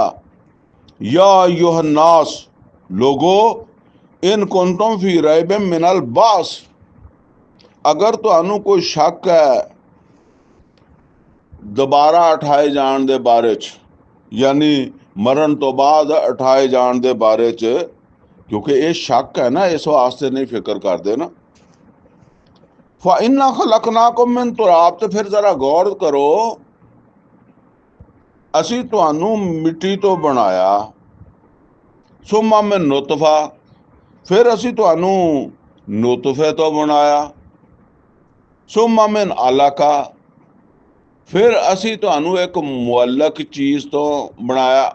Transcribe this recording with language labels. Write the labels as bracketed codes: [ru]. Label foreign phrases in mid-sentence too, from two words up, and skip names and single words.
[ar] يا أيها الناس, [pa] ਲੋਗੋ [ar] إن كنتم في ريب من البعث, [pa] ਅਗਰ ਤੁਹਾਨੂੰ ਕੋਈ ਸ਼ੱਕ ਹੈ ਦੁਬਾਰਾ ਉਠਾਏ ਜਾਣ ਦੇ ਬਾਰੇ ਚ, ਯਾਨੀ ਮਰਨ ਤੋਂ ਬਾਅਦ ਉਠਾਏ ਜਾਣ ਦੇ ਬਾਰੇ ਚ, ਕਿਉਂਕਿ ਇਹ ਸ਼ੱਕ ਹੈ ਨਾ, ਇਸ ਵਾਸਤੇ ਨਹੀਂ ਫਿਕਰ ਕਰਦੇ ਨਾ। [ar] فَإِنَّا خَلَقْنَاكُم مِّن تُرَابٍ, [pa] ਤੇ ਫਿਰ ਜ਼ਰਾ ਗੌਰ ਕਰੋ, ਅਸੀਂ ਤੁਹਾਨੂੰ ਮਿੱਟੀ ਤੋਂ ਬਣਾਇਆ। [ar] ثم من نطفة, [pa] ਫਿਰ ਅਸੀਂ ਤੁਹਾਨੂੰ ਨੁਤਫੇ ਤੋਂ ਬਣਾਇਆ। [ar] ثم من علقة, [pa] ਫਿਰ ਅਸੀਂ ਤੁਹਾਨੂੰ ਇੱਕ ਮੁਅੱਲਕ ਚੀਜ਼ ਤੋਂ ਬਣਾਇਆ।